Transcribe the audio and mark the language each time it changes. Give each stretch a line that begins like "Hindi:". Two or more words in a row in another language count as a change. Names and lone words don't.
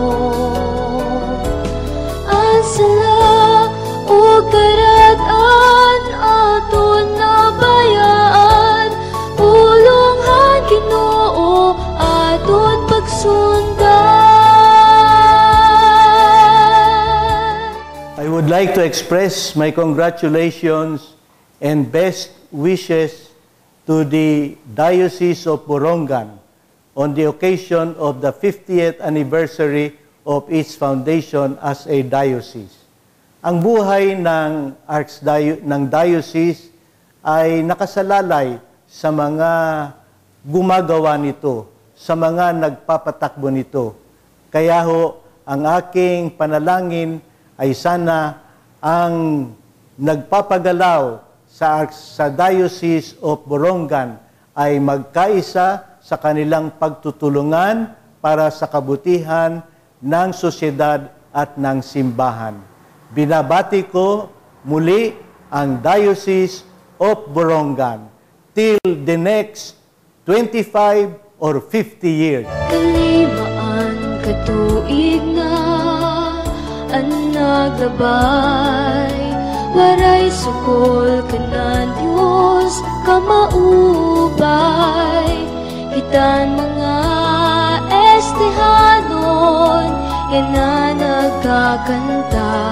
Waray: Ansala o karag-an aton na bayaan, pulunghan Ginoo aton pagsundan.
English: I would like to express my congratulations and best wishes to the Diocese of Borongan on the occasion of the 50th anniversary of its foundation as a diocese.
Filipino: Ang buhay ng diocese ay nakasalalay sa mga gumagawa nito, sa mga nagpapatakbo nito. Kaya ho, ang aking panalangin ay sana ang nagpapagalaw sa Diocese of Borongan ay magkaisa sa kanilang pagtutulungan para sa kabutihan ng sosyedad at ng simbahan. Binabati ko muli ang Diocese of Borongan
English: till the next 25 or 50 years.
Waray: Kalimaan katuig na ang maglabay, waray sukol ka ng Diyos, kamaubay. Kitan mga estehanon, yan na nagkakanta.